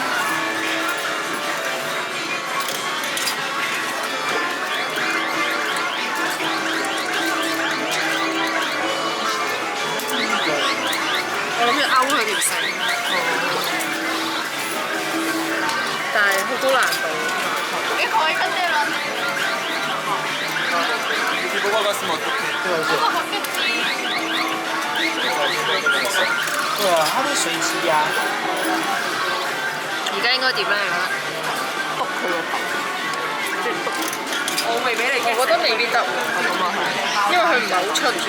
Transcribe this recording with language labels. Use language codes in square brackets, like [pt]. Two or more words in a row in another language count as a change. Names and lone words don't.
[yue] 我諗住勾佢條繩，但係好高難度。你可以跟住啦。 [ja] 僕はガス持ってきて。 [yue] 對啊，它是水機啊。而家應該點咧？篤佢個頭，即係篤。我未俾你。我覺得未必得喎。咁啊係。因為佢唔係好出住。